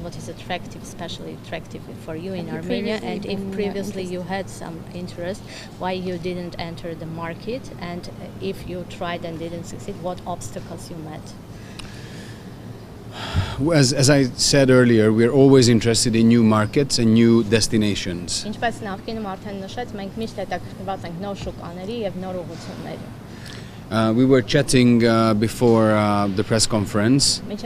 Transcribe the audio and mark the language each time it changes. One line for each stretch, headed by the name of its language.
English: What is attractive, especially attractive for you in Armenia? And if previously you had some interest, why you didn't enter the market? And if you tried and didn't succeed, what obstacles you met? As I said earlier, we are always interested in new markets and new destinations.
Armenian: Ինչպես նախկինում արդեն նշեց, մենք միշտ հետաքրքրված ենք նոր շուկաների եւ նոր ուղղությունների.
English: We were chatting before the press conference.